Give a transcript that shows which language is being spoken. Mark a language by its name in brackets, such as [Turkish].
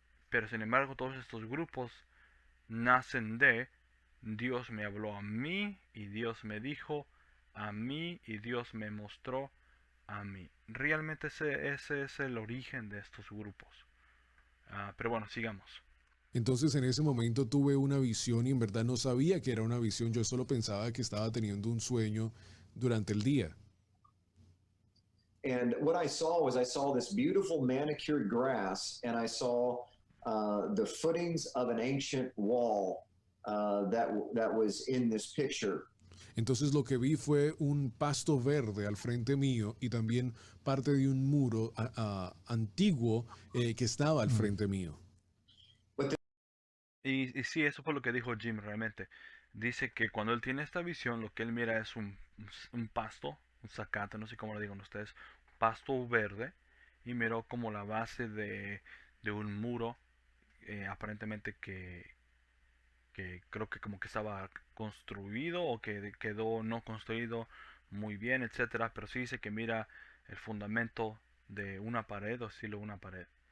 [Spanish] pero sin embargo todos estos grupos nacen de Dios me habló a mí y Dios me dijo a mí y Dios me mostró a mí. Realmente ese es el origen de estos grupos. Pero bueno, sigamos. Entonces en ese momento tuve una visión y en verdad no sabía que era una visión, yo solo pensaba que estaba teniendo un sueño durante el día. [English] And what I saw this beautiful manicured grass, and I saw the footings of an ancient wall that was in this picture. [Spanish] Entonces lo que vi fue un pasto verde al frente mío y también parte de un muro antiguo que estaba al frente mío. Y sí, eso fue lo que dijo Jim realmente. Dice que cuando él tiene esta visión, lo que él mira es un pasto, un zacate, no sé cómo lo digan ustedes, pasto verde, y miró como la base de un muro, aparentemente que creo que como que estaba construido o que quedó no construido muy bien, etcétera, pero sí dice que mira el fundamento de una pared o estilo una pared.